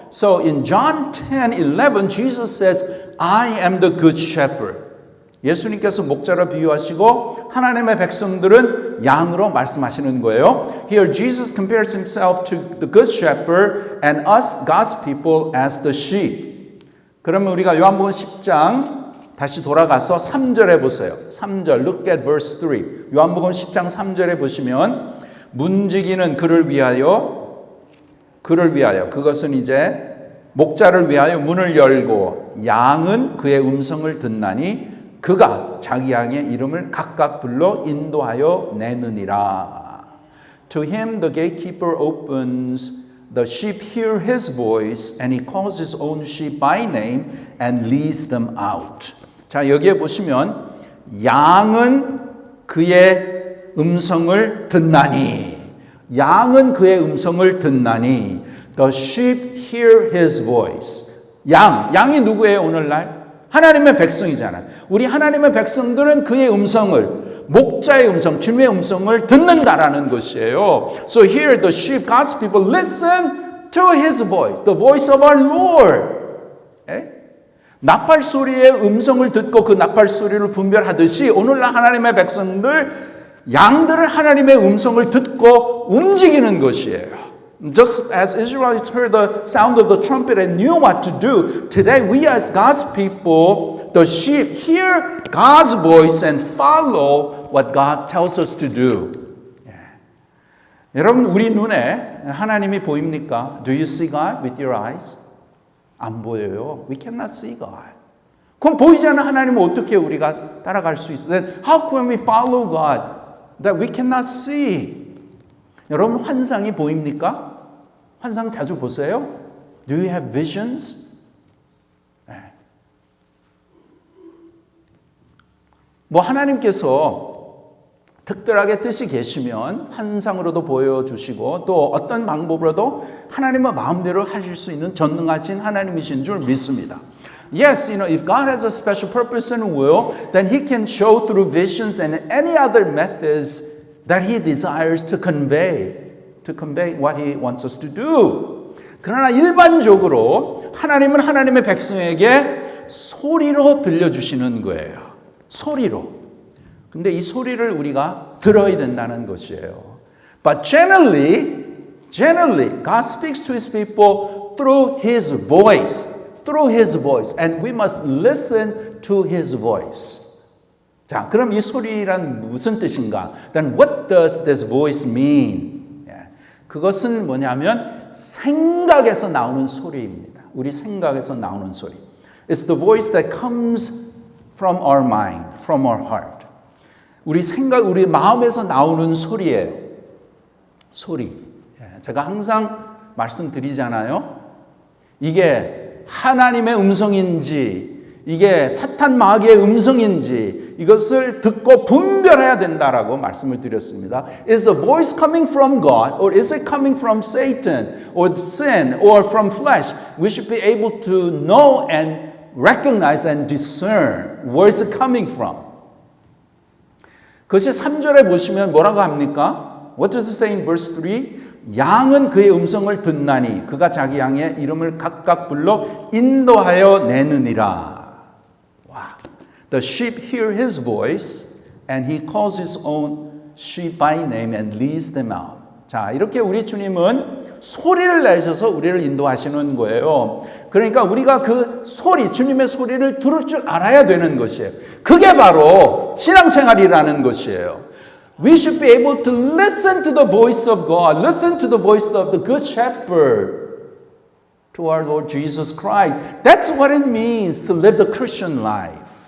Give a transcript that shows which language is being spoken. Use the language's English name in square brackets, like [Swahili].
[English] So in John 10:11 Jesus says, I am the good shepherd. [Korean] 예수님께서 목자로 비유하시고 하나님의 백성들은 양으로 말씀하시는 거예요. [English] Here Jesus compares himself to the good shepherd and us, God's people, as the sheep. [Korean] 그러면 우리가 요한복음 10장 다시 돌아가서 3절에 보세요. [English] 3절, look at verse 3. [Korean] 요한복음 10장 3절에 보시면 문지기는 그를 위하여 그것은 이제 목자를 위하여 문을 열고 양은 그의 음성을 듣나니 그가 자기 양의 이름을 각각 불러 인도하여 내느니라. [English] To him the gatekeeper opens, the sheep hear his voice, and he calls his own sheep by name and leads them out. [Korean] 자, 여기에 보시면 양은 그의 음성을 듣나니, 양은 그의 음성을 듣나니, [English] the sheep hear his voice. [Korean] 양이 누구예요 오늘날? 하나님의 백성이잖아요. 우리 하나님의 백성들은 그의 음성을, 목자의 음성, 주님의 음성을 듣는다라는 것이에요. [English] So here the sheep, God's people, listen to His voice, the voice of our Lord. [Korean] 나팔 소리의 음성을 듣고 그 나팔 소리를 분별하듯이 오늘날 하나님의 백성들, 양들을 하나님의 음성을 듣고 움직이는 것이에요. [English] Just as Israelites heard the sound of the trumpet and knew what to do, today we as God's people, the sheep, hear God's voice and follow what God tells us to do. [Korean] 여러분, 우리 눈에 하나님이 보입니까? [English] Do you see God with your eyes? [Korean] 안 보여요. [English] We cannot see God. [Korean] 그럼 보이지 않는 하나님은 어떻게 우리가 따라갈 수 있어요? [English] Then how can we follow God that we cannot see? [Korean] 여러분, 환상이 보입니까? 환상 자주 보세요? [English] Do you have visions? [Korean] 네. 뭐 하나님께서 특별하게 뜻이 계시면 환상으로도 보여주시고 또 어떤 방법으로도 하나님의 마음대로 하실 수 있는 전능하신 하나님이신 줄 믿습니다. [English] Yes, if God has a special purpose and will, then He can show through visions and any other methods that He desires to convey to convey what He wants us to do. [Korean] 그러나 일반적으로 하나님은 하나님의 백성에게 소리로 들려주시는 거예요. 소리로. 근데 이 소리를 우리가 들어야 된다는 것이에요. [English] But generally, God speaks to His people through His voice. Through His voice. And we must listen to His voice. [Korean] 자, 그럼 이 소리란 무슨 뜻인가? [English] Then what does this voice mean? [Korean] 그것은 뭐냐면 생각에서 나오는 소리입니다. 우리 생각에서 나오는 소리. [English] It's the voice that comes from our mind, from our heart. [Korean] 우리 생각, 우리 마음에서 나오는 소리예요. 소리. 제가 항상 말씀드리잖아요. 이게 하나님의 음성인지, 이게 사탄 마귀의 음성인지 이것을 듣고 분별해야 된다라고 말씀을 드렸습니다. [English] Is the voice coming from God or is it coming from Satan or sin or from flesh? We should be able to know and recognize and discern where is it coming from. [Korean] 그것이 3절에 보시면 뭐라고 합니까? [English] What does it say in verse 3? [Korean] 양은 그의 음성을 듣나니 그가 자기 양의 이름을 각각 불러 인도하여 내느니라. 와. [English] The sheep hear his voice and he calls his own sheep by name and leads them out. [Korean] 자, 이렇게 우리 주님은 소리를 내셔서 우리를 인도하시는 거예요. 그러니까 우리가 그 소리, 주님의 소리를 들을 줄 알아야 되는 것이에요. 그게 바로 신앙생활이라는 것이에요. [English] We should be able to listen to the voice of God, listen to the voice of the Good Shepherd, to our Lord Jesus Christ. That's what it means to live the Christian life.